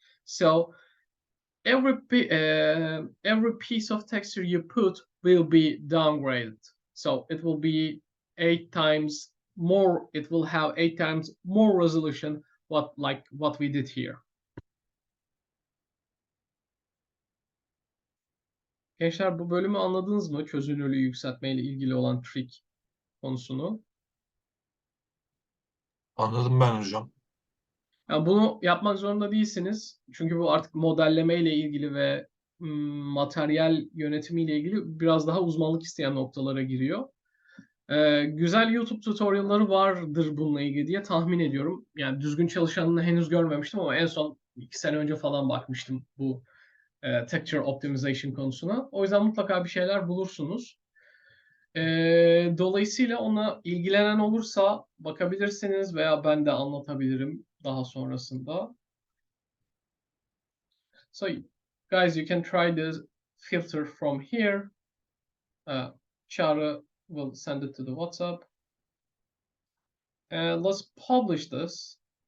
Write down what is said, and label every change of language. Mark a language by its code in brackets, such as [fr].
[en] So every piece of texture you put will be downgraded. So it will be 8 times more. It will have 8 times more resolution, like what we did here. [tr] Gençler bu bölümü anladınız mı? Çözünürlüğü yükseltme ile ilgili olan trik konusunu. Anladım ben hocam. Yani bunu yapmak zorunda değilsiniz. Çünkü bu artık modelleme ile ilgili ve materyal yönetimi ile ilgili biraz daha uzmanlık isteyen noktalara giriyor. Güzel YouTube tutorial'ları vardır bununla ilgili diye tahmin ediyorum. Yani düzgün çalışanını henüz görmemiştim ama en son 2 sene önce falan bakmıştım bu texture optimization konusuna. O yüzden mutlaka bir şeyler bulursunuz. Dolayısıyla ona ilgilenen olursa bakabilirsiniz veya ben de anlatabilirim. daha sonrasında. [en] So guys, you can try this filter from here. Çağrı will send it to the WhatsApp. And let's publish this.